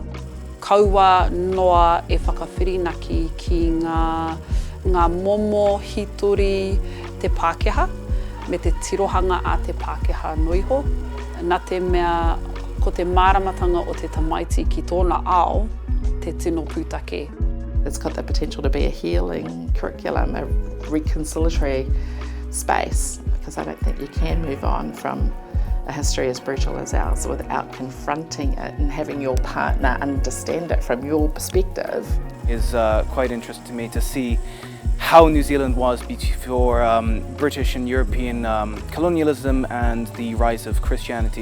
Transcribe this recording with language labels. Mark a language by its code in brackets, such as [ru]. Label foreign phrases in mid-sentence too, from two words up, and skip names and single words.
[mi] Kaua noa e whakawhirinaki ki ngā momo hitori te Pākehā me te tirohanga a te Pākehā noiho. Nā te mea ko te māramatanga o te tamaiti ki tōna ao, te tino pūtake. [en] It's got the potential to be a healing curriculum, a reconciliatory space, because I don't think you can move on from a history as brutal as ours without confronting it and having your partner understand it from your perspective. It's quite interesting to me to see how New Zealand was before British and European colonialism and the rise of Christianity.